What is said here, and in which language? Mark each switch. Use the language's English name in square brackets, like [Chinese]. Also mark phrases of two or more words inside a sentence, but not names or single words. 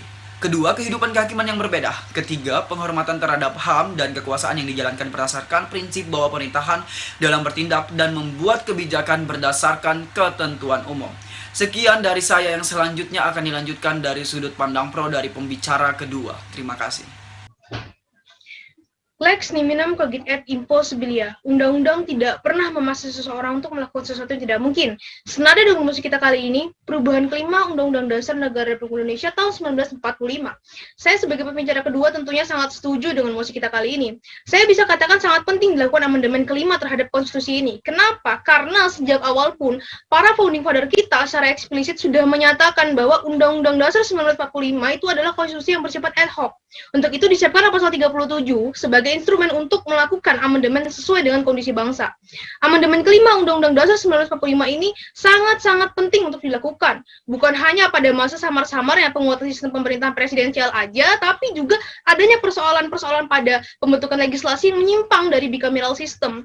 [Indonesian] Kedua, kehidupan kehakiman yang berbeda. Ketiga, penghormatan terhadap HAM dan kekuasaan yang dijalankan berdasarkan prinsip bahwa pemerintahan dalam bertindak dan membuat kebijakan berdasarkan ketentuan umum. Sekian dari saya, yang selanjutnya akan dilanjutkan dari sudut pandang pro dari pembicara kedua. Terima kasih. [Latin] Lex niminem cogit et impossibilia. [Indonesian] Undang-undang tidak pernah memaksa seseorang untuk melakukan sesuatu yang tidak mungkin. Senada dengan musik kita kali ini, perubahan kelima Undang-Undang Dasar Negara Republik Indonesia tahun 1945. Saya sebagai pembicara kedua tentunya sangat setuju dengan musik kita kali ini. Saya bisa katakan sangat penting dilakukan amandemen kelima terhadap konstitusi ini. Kenapa? Karena sejak awal pun, para [English] founding father [Indonesian] kita secara eksplisit sudah menyatakan bahwa Undang-Undang Dasar 1945 itu adalah konstitusi yang bersifat [Latin] ad hoc. [Indonesian] Untuk itu disiapkan pasal 37 sebagai instrumen untuk melakukan amandemen sesuai dengan kondisi bangsa. Amandemen kelima Undang-Undang Dasar 1945 ini sangat-sangat penting untuk dilakukan. Bukan hanya pada masa samar-samarnya penguatan sistem pemerintahan presidensial aja, tapi juga adanya persoalan-persoalan pada pembentukan legislasi yang menyimpang dari [English] bicameral system.